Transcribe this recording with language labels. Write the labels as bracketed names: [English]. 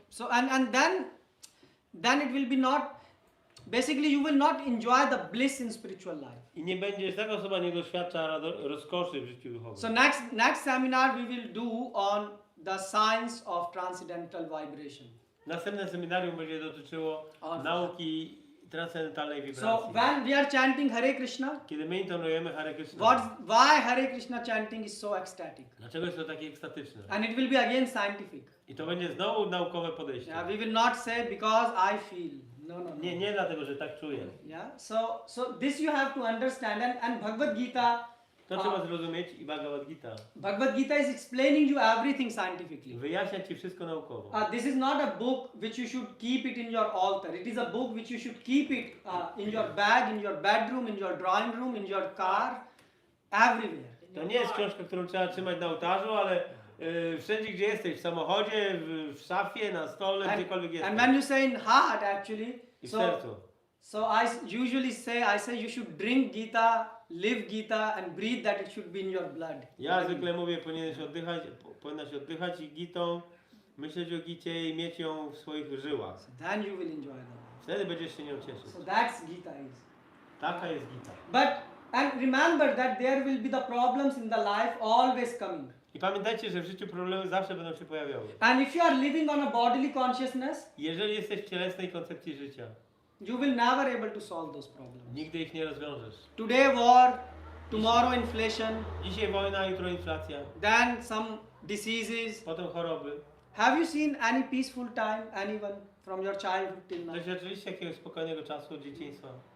[English] And then it will be not, basically you will not enjoy the bliss in spiritual life. [Polish] I nie będziesz, taka osoba nie doświadcza rozkoszy w życiu duchowym. [English] So next seminar we will do on the science of transcendental vibration. [Polish] Następne seminarium będzie dotyczyło nauki transcendentalnej wibracji. [English] So when we are chanting Hare Krishna, [Polish] Kiedy my intonujemy Hare Krishna, [English] why Hare Krishna chanting is so ecstatic? [Polish] dlaczego jest to takie ekstatyczne? [English] And it will be again scientific. [Polish] I to będzie znowu naukowe podejście. [English] Yeah, we will not say because I feel. [Polish] No. Nie dlatego, że tak czuję. [English] Yeah. So this you have to understand, and Bhagavad Gita. [Polish] To trzeba zrozumieć i Bhagavad Gita [English] Bhagavad Gita is explaining you everything scientifically. [Polish] wyjaśnia ci wszystko naukowo. [English] This is not a book which you should keep it in your altar. It is a book which you should keep it in your bag, in your bedroom, in your drawing room, in your car, everywhere. [Polish] To nie jest książka, którą trzeba trzymać na ołtarzu, ale wszędzie gdzie jesteś, w samochodzie, w szafie, na stole, gdziekolwiek jesteś. [English] And when you say in heart, actually, [Polish] I w sercu. [English] so I usually say you should drink Gita, live Gita, and breathe that it should be in your blood. [Polish] Ja zwykle mówię, powinnaś oddychać i Gitą, myśleć o Gicie i mieć ją w swoich żyłach. [English] So then you will enjoy the life. [Polish] Wtedy będziesz się nią cieszyć. [English] So that's Gita is. [Polish] Taka jest Gita. [English] And remember that there will be the problems in the life always coming. [Polish] I pamiętajcie, że w życiu problemy zawsze będą się pojawiały. [English] And if you are living on a bodily consciousness, [Polish] Jeżeli jesteś w cielesnej koncepcji życia, [English] you will never able to solve those problems. [Polish] nigdy ich nie rozwiążesz. [English] Today war, tomorrow inflation, [Polish] Dzisiaj wojna, jutro inflacja, [English] then some diseases. [Polish] potem choroby. [English] Have you seen any peaceful time, anyone from your childhood till now? [Polish] Doświadczyliście jakiegoś spokojnego czasu od dzieciństwa?